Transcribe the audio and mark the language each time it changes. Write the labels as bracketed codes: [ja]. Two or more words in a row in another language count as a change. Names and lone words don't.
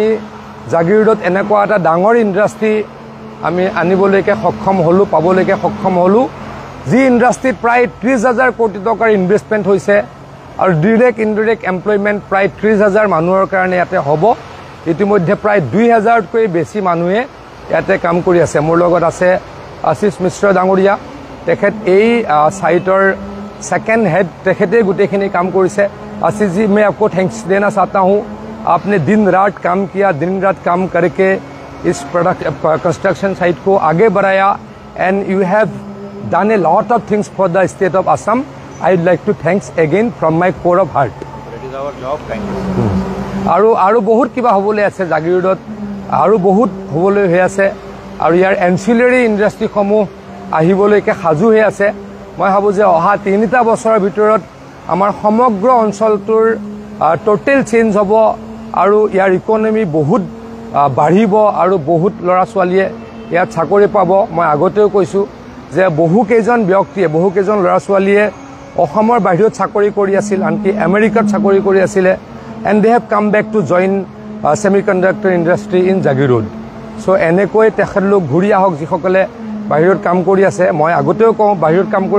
[as] জাগিৰোডত এনেকুৱা এটা ডাঙৰ ইন্ডাষ্ট্ৰি আমি আনিবলৈকে সক্ষম হলো পাবলৈকে সক্ষম হলো যি ইন্ডাষ্ট্ৰিত প্ৰায় 30,000 কোটি টকাৰ ইনভেষ্টমেন্ট হৈছে আৰু ডাইৰেক্ট ইনডাইৰেক্ট এমপ্লয়মেন্ট প্ৰায় 30,000 মানুহৰ কাৰণে ইয়াতে হ'ব ইতিমধ্যে প্ৰায় 2,000 তকৈ বেছি মানুহে ইয়াতে কাম কৰি আছে মোৰ লগত আছে আশিষ মিশ্ৰ ডাঙৰীয়া তেখেত এই সাইটৰ চেকেণ্ড হেড তেখেতে গোটেইখিনি কাম কৰিছে [hi] आशीष जी मैं आपको थैंक्स देना चाहता हूं आपने दिन रात काम किया दिन रात काम करके इस प्रोडक्ट कंस्ट्रक्शन साइट को आगे बढ़ाया [en] and you have done a lot of things for the state of Assam I would like to thanks again from my core of heart it is our job thank [as] यू আৰু বহুত কিবা হ'বলৈ আছে জাগিৰোডত আৰু বহুত হ'বলৈ হৈ আছে আৰু ইয়াৰ এনসিলাৰী ইন্ডাষ্ট্ৰি সমূহ আহিবলৈকে সাজু হৈ আছে মই ভাবো যে অহা 3টা বছৰৰ ভিতৰত আমাৰ সমগ্ৰ অঞ্চলটোৰ টোটাল চেঞ্জ হ'ব আৰু ইয়াৰ ইকোনমি বহুত বাঢ়িব আৰু বহুত লৰা ছোৱালীয়ে ইয়াত চাকৰি পাব মই আগতেও কৈছো যে বহু কেইজন ব্যক্তিয়ে বহু কেইজন লৰা ছোৱালীয়ে অসমৰ বাহিৰত চাকৰি কৰি আছিল আনকি আমেৰিকাত চাকৰি কৰি আছিল [en] and they have come back to join semiconductor industry in Jagiroad [as] সো এনেকৈ তেখেতলোক ঘূৰি আহক যিসকলে বাহিৰত কাম কৰি আছে মই আগতেও কওঁ বাহিৰত